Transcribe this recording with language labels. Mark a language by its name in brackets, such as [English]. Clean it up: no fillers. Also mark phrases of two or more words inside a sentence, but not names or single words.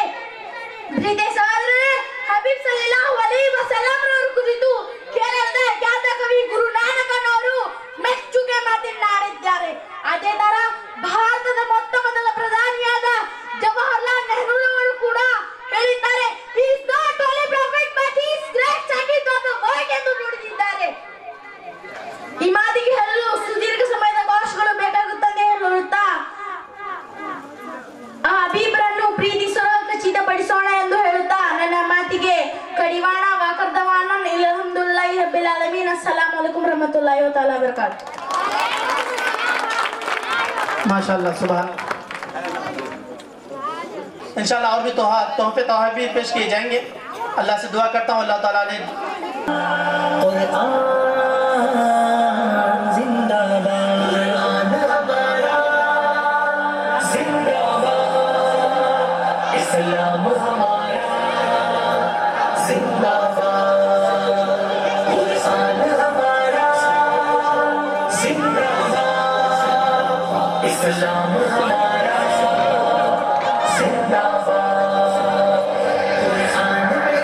[Kannada] ಪ್ರೀತಿಯ ಸಹೋದರರೇ, ಹಬೀಬ್ [Arabic] صلى الله عليه وسلم [Kannada] ರವರ ಕುರಿತು ಕೇರಳದ ಖ್ಯಾತ ಕವಿ ಗುರು ನಾನಕನವರು ಮೆಚ್ಚುಗೆ ಮಾತನಾಡಿದ್ದಾರೆ. ಅದೇ ತರ ಭಾರತದ ಮೊಟ್ಟ ಮೊದಲ ಪ್ರಧಾನಿಯಾದ ಜವಾಹರ್ಲಾಲ್ ನೆಹರು ಅವರು ಕೂಡ ಹೇಳಿದ್ದಾರೆ, [English] he is not only prophet but he is great scientist of the world [Kannada] ಎಂದು ನುಡಿದಿದ್ದಾರೆ. ಈ ಮಾತಿಗೆ ಹೇಳಲು ಸುದೀರ್ಘ ಸಮಯದ ಭಾಷೆಗಳು ಬೇಕಾಗುತ್ತದೆ ಹೇಳುತ್ತಾ ಆ ಹಬೀಬರನ್ನು ಪ್ರೀತಿಸಲು ಖಚಿತಪಡಿಸೋಣ ಎಂದು ಹೇಳುತ್ತಾ ನನ್ನ ಮಾತಿಗೆ ಕಡಿವಾಣ ವಾಕರ್ದವಾಣ [Arabic] الحمد لله رب العالمين. السلام عليكم رحمة الله و تعالى بركات. ما شاء الله سبحان. [Hindi] इंशाल्लाह और भी तोहफे भी पेश किए जाएंगे। अल्लाह से दुआ करता हूँ [Arabic] الله تعالى [Hindi] ने इस्लाम हमारा जिंदाबाद, कुरान हमारा जिंदाबाद, इस्लाम हमारा जिंदाबाद, कुरान में